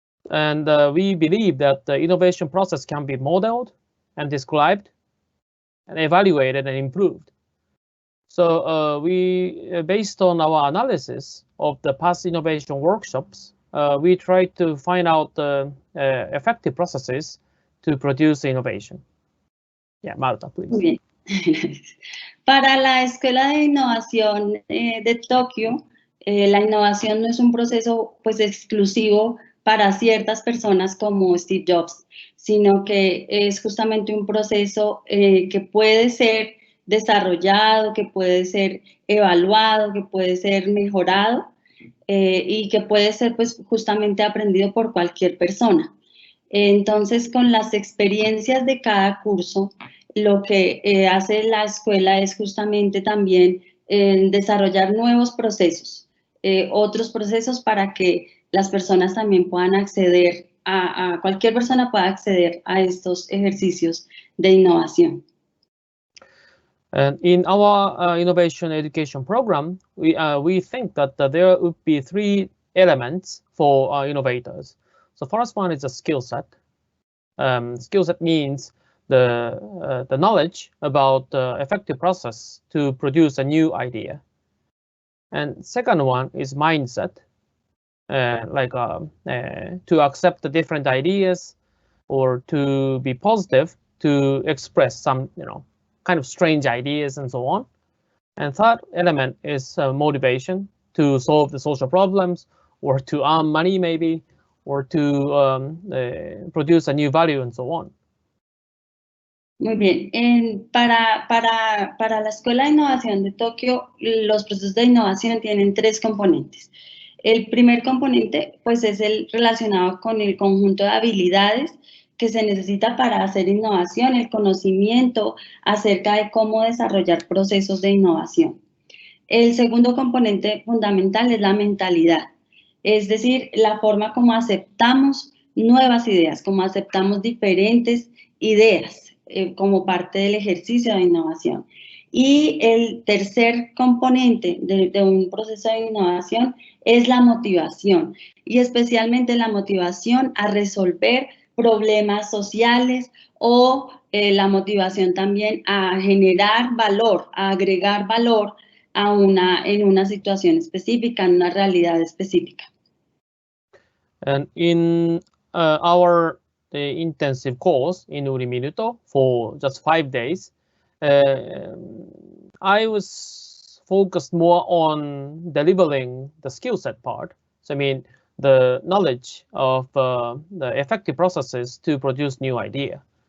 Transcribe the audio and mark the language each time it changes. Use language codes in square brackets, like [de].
[en] And we believe that the innovation process can be modeled and described and evaluated and improved. So based on our analysis of the past innovation workshops, we try to find out effective processes to produce innovation. Yeah, Marta, please. [es] Muy bien. Para la Escuela de Innovación de Tokio, la innovación no es un proceso pues exclusivo para ciertas personas como Steve Jobs, sino que es justamente un proceso que puede ser desarrollado, que puede ser evaluado, que puede ser mejorado y que puede ser pues justamente aprendido por cualquier persona. Entonces, con las experiencias de cada curso, lo que hace la escuela es justamente también desarrollar nuevos procesos, otros procesos para que las personas también puedan acceder cualquier persona pueda acceder a estos ejercicios de innovación. [en] And in our innovation education program, we think that there would be 3 elements for innovators. So first one is a skill set. Skill set means the knowledge about the effective process to produce a new idea. And second one is mindset, to accept the different ideas or to be positive, to express some, kind of strange ideas and so on. And third element is motivation to solve the social problems or to earn money maybe, or to produce a new value and so on. [es] Muy bien. Para la Escuela de Innovación de Tokio, los procesos de innovación tienen 3 componentes. El primer componente, pues, es el relacionado con el conjunto de habilidades que se necesita para hacer innovación, el conocimiento acerca de cómo desarrollar procesos de innovación. El segundo componente fundamental es la mentalidad, es decir, la forma como aceptamos nuevas ideas, como aceptamos diferentes ideas como parte del ejercicio de innovación. Y el tercer componente de un proceso de innovación es la motivación, y especialmente la motivación a resolver problemas sociales o la motivación también a generar valor, a agregar valor en una situación específica, en una realidad específica. [en] And in our intensive course in Uriminuto for just 5 days, I was focused more on delivering the skill set part. So I mean, the knowledge of the effective processes to produce new idea.